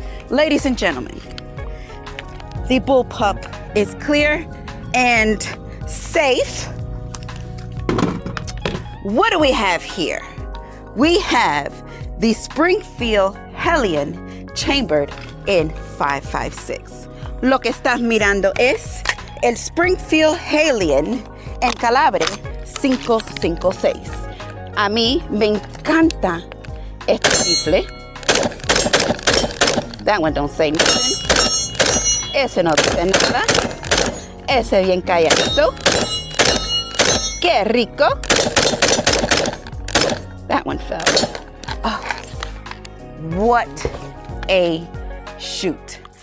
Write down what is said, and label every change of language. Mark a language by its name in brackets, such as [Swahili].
[English] Ladies and gentlemen, the bullpup is clear and safe. What do we have here? We have the Springfield Hellion chambered in 5.56. [Spanish] Lo que estás mirando es el Springfield Hellion en calibre 5.56. A mí me encanta este rifle. [English] That one don't say nothing. [Spanish] Ese no dice nada. Ese bien calladito. Qué rico. [English] That one fell. Oh, what a shoot.